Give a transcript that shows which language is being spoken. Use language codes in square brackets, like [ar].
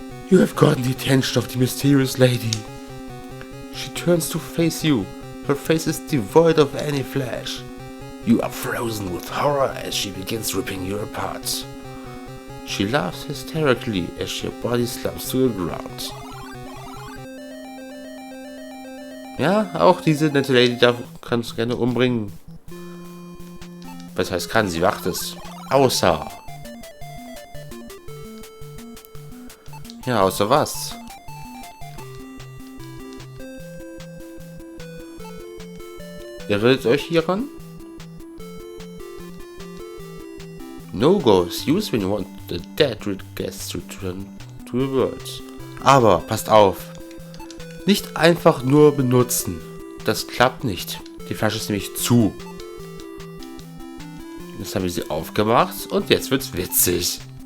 [en] You have gotten the attention of the mysterious lady. She turns to face you. Her face is devoid of any flesh. You are frozen with horror as she begins ripping you apart. She laughs hysterically as your body slumps to the ground. [de] Ja, auch diese nette Lady kann es gerne umbringen. Was heißt kann, sie wacht es. Außer. Ja, außer was? Erinnert euch hieran? [en] No goes used when you want the dead guests to return to the world. [de] Aber passt auf. Nicht einfach nur benutzen. Das klappt nicht. Die Flasche ist nämlich zu. Jetzt haben wir sie aufgemacht und jetzt wird's witzig.